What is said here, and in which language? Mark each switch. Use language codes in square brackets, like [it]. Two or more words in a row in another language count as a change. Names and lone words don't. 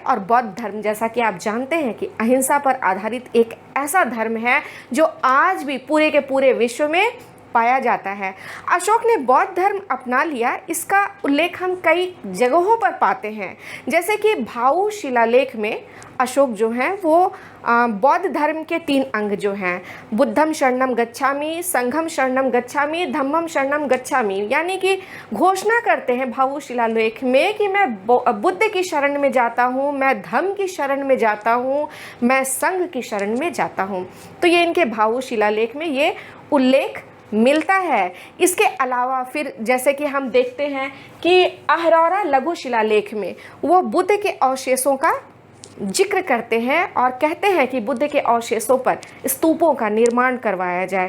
[hi] और बौद्ध धर्म, जैसा कि आप जानते हैं कि अहिंसा पर आधारित एक ऐसा धर्म है जो आज भी पूरे के पूरे विश्व में पाया जाता है। अशोक ने बौद्ध धर्म अपना लिया, इसका उल्लेख हम कई जगहों पर पाते हैं। जैसे कि भाऊ शिलालेख में अशोक जो हैं वो बौद्ध धर्म के 3 अंग जो हैं, [pi] बुद्धम शरणम गच्छामि, संघम शरणम गच्छामि, धम्मम शरणम गच्छामि, [hi] यानी कि घोषणा करते हैं भाऊ शिलालेख में कि मैं बुद्ध की शरण में जाता हूँ, मैं धम्म की शरण में जाता हूँ, मैं संघ की शरण में जाता हूँ। तो ये इनके भाऊ शिलालेख में ये उल्लेख मिलता है। इसके अलावा फिर जैसे कि हम देखते हैं कि अहरौरा लघु शिलालेख में वो बुद्ध के अवशेषों का जिक्र करते हैं और कहते हैं कि बुद्ध के अवशेषों पर स्तूपों का निर्माण करवाया जाए।